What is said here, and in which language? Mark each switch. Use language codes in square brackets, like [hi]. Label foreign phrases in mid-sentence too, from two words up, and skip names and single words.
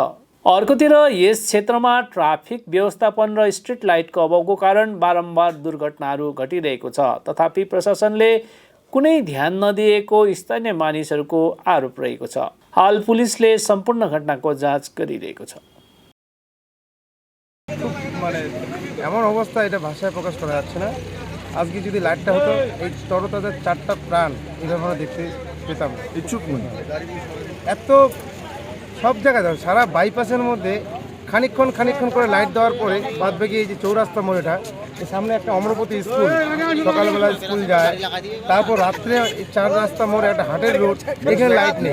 [ne] अर्कोतिर यस क्षेत्रमा ट्राफिक व्यवस्थापन र स्ट्रिट लाइटको अभावको कारण बारम्बार दुर्घटनाहरू घटिरहेको छ। तथापि प्रशासनले कुनै ध्यान नदिएको स्थानीय मानिसहरूको आरोप रहेको छ। हाल पुलिसले सम्पूर्ण घटनाको जाँच गरिरहेको छ। [bn] মানে এমন অবস্থা, এটা ভাষায় প্রকাশ করা যাচ্ছে না। আজকে যদি লাইটটা হতো এই তরতাজার 4টা প্রাণ এইভাবে দেখতে পেতাম। ইচ্ছুক মনে এত সব জায়গায় দাও, সারা বাইপাসের মধ্যে খানিকক্ষণ করে লাইট দেওয়ার পরে বাদ বাকি এই যে চৌরাস্তা মোড়েটা, এর সামনে একটা অমরপতি স্কুল, সকালবেলা স্কুল যায়, তারপর রাত্রে 4 রাস্তা মোড়ে একটা হাটের রোড, এখানে লাইট নেই।